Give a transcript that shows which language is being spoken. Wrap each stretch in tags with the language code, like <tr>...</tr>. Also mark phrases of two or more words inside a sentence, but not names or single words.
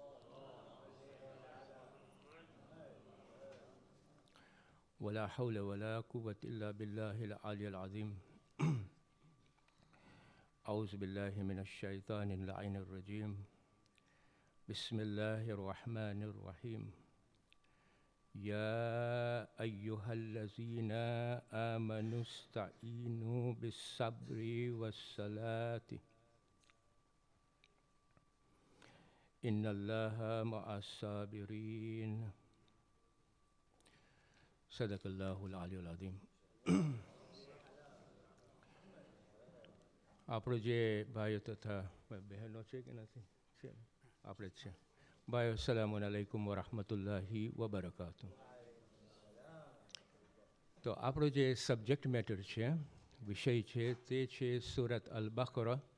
<ar>ولا حول ولا قوة إلا بالله العلي العظيم أعوذ بالله من الشيطان اللعين الرجيم بسم الله الرحمن الرحيم يا أيها الذين آمنوا استعينوا بالصبر والصلاة إن الله مع الصابرين صدق الله العلي العظيم</ar> <gu>આપણો જે ભાઈઓ તથા બહેનો છે કે નથી છે આપણે જ છે ભાઈઓ</gu> <ar>سلام عليكم ورحمة الله وبركاته</ar> <gu>તો આપણો જે</gu> <en>subject matter</en> <gu>છે વિષય છે તે છે સુરત અલ બકરા</gu>